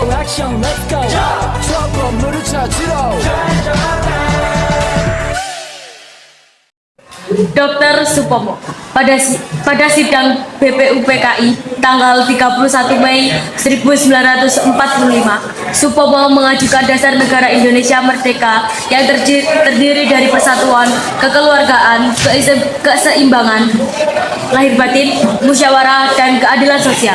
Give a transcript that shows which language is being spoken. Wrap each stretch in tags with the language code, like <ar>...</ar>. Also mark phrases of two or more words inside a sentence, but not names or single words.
<ko>액션</ko> <en>let's go</en> <ko>추억 건물을 찾으러</ko> <id>Dr. Supomo pada sidang BPUPKI tanggal 31 Mei 1945, Supomo mengajukan dasar negara Indonesia merdeka yang terdiri dari persatuan, kekeluargaan, keseimbangan lahir batin, musyawarah, dan keadilan sosial.</id>